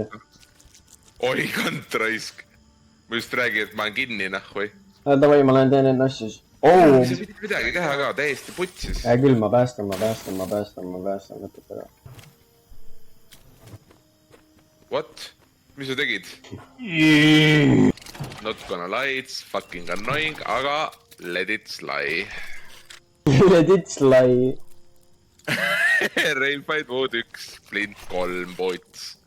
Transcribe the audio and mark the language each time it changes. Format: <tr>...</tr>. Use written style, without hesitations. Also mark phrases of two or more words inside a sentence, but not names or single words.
<et>Oi, kant raisk. Ma just räägin, et ma olen kinni, nahvoi. Davai, ma lähen teen enda asju. Ei saa midagi teha ka, täiesti putsis. Hea küll, ma päästan, võtab ära. What? Mis sa tegid?</et> <en>Not gonna lie, it's fucking annoying, aga let it slide. Let it slide. Railfight Mode 1, Flint 3, pots.</en>